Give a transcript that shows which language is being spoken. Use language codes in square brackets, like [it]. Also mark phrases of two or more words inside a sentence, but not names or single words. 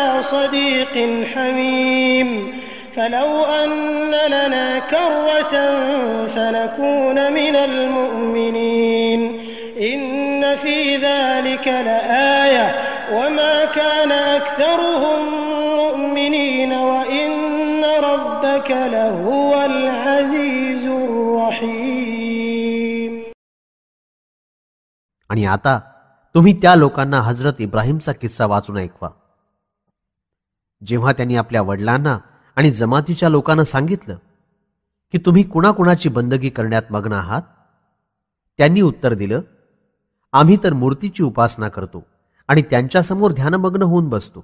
[ar] صديق حميم فلو أن لنا كرة فنكون من المؤمنين إن في ذلك لآية وما كان أكثرهم مؤمنين وإن ربك لهو العزيز الرحيم. [mr] आणि आता तुम्ही त्या लोकांना हजरत इब्राहिमचा किस्सा वाचून ऐकवा. जेव्हा त्यांनी आपल्या वडिलांना आणि जमातीच्या लोकांना सांगितलं की तुम्ही कुणाकुणाची बंदगी करण्यात मग्न आहात, त्यांनी उत्तर दिलं, आम्ही तर मूर्तीची उपासना करतो आणि त्यांच्यासमोर ध्यानमग्न होऊन बसतो.